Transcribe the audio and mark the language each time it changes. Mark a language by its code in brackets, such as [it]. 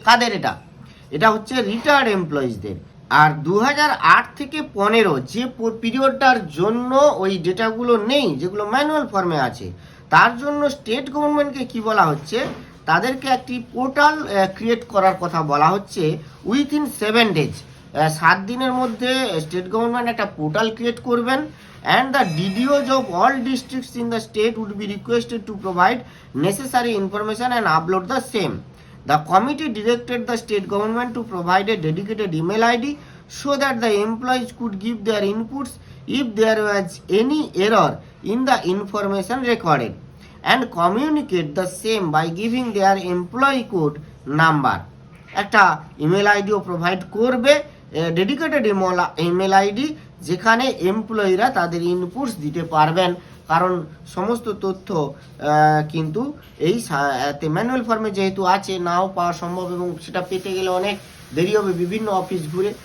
[bn] কাদের এটা হচ্ছে রিটায়ার্ড এমপ্লয়িজদের। আর 2008 থেকে 15 যে পিরিয়ডটার জন্য ওই ডেটাগুলো নেই, যেগুলো ম্যানুয়াল ফর্মে আছে, তার জন্য স্টেট গভর্নমেন্টকে কি বলা হচ্ছে, তাদেরকে একটি পোর্টাল ক্রিয়েট করার কথা বলা হচ্ছে [en] within 7 days, [bn] 7 দিনের মধ্যে স্টেট গভর্নমেন্ট একটা পোর্টাল ক্রিয়েট করবেন। [en] And the DDOs of all districts in the state would be requested to provide necessary information and upload the same. The committee directed the state government to provide a dedicated email ID so that the employees could give their inputs if there was any error in the information recorded and communicate the same by giving their employee code number. [bn] একটা email আইডিও provide করবে, dedicated email ID, যেখানে এমপ্লয়িরা তাদের inputs দিতে পারবেন। কারণ সমস্ত তথ্য কিন্তু এই ম্যানুয়াল ফর্মে যেহেতু আছে, নাও পাওয়া সম্ভব এবং সেটা পেতে গেলে অনেক দেরি হবে, বিভিন্ন অফিস ঘুরে।